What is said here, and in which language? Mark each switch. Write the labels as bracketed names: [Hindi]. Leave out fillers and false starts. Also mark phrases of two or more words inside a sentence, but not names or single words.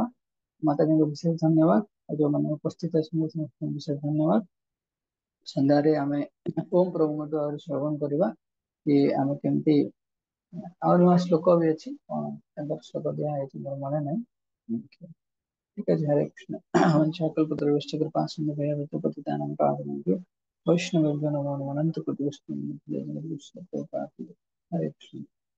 [Odia] ମାତାଜୀଙ୍କୁ ବିଶେଷ ଧନ୍ୟବାଦ, ଆଉ ଯୋଉମାନେ ଉପସ୍ଥିତ ଅଛନ୍ତି ସମସ୍ତଙ୍କୁ ବିଶେଷ ଧନ୍ୟବାଦ। ସନ୍ଧ୍ୟାରେ ଆମେ ଓମ୍ ପ୍ରଭୁଙ୍କଠୁ ଆହୁରି ଶ୍ରବଣ କରିବା କି ଆମେ କେମିତି, ଆଉ ନୂଆ ଶ୍ଲୋକ ବି ଅଛି, କଣ ତାଙ୍କର ଶ୍ଲୋକ ଦିଆ ହେଇଛି ମୋର ମନେ ନାହିଁ। ଠିକ ଅଛି, ହରେ କୃଷ୍ଣ। [Sanskrit] କଲ୍ପତରୁଶ୍ଚ कृपा सिन्धु भयं पतितानां पावनेभ्यो वैष्णवेभ्यो नमो नमः। अनंत कोटि वैष्णव हरे कृष्ण।